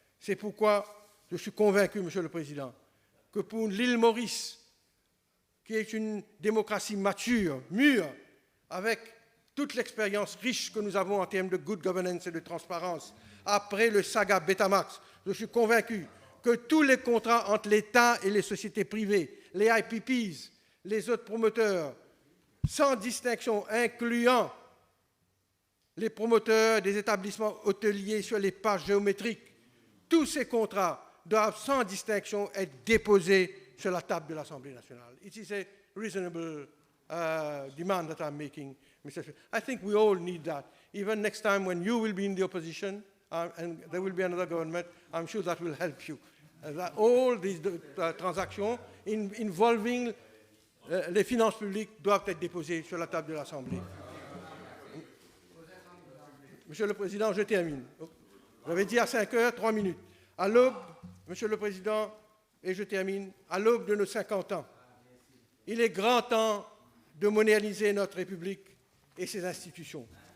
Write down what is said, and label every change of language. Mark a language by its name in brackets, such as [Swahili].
[French] C'est pourquoi je suis convaincu, Monsieur le Président, que pour l'île Maurice, qui est une démocratie mature, mûre, avec toute l'expérience riche que nous avons en termes de good governance et de transparence, après le saga Betamax, je suis convaincu que tous les contrats entre l'État et les sociétés privées, les IPPs, les autres promoteurs, sans distinction, incluant les promoteurs des établissements hôteliers sur les pages géométriques, tous ces contrats doivent sans distinction être déposés sur la table de l'Assemblée nationale. [English] It is a reasonable demand that I'm making, Mr. Speaker. I think we all need that. Even next time when you will be in the opposition, and there will be another government. I'm sure that will help you. All these transactions involving [French] les finances publiques doivent être déposées sur la table de l'Assemblée. Monsieur le Président, je termine. J'avais dit à 5 heures, 3 minutes. À l'aube, Monsieur le Président, et je termine, à l'aube de nos 50 ans, il est grand temps de moderniser notre République et ses institutions.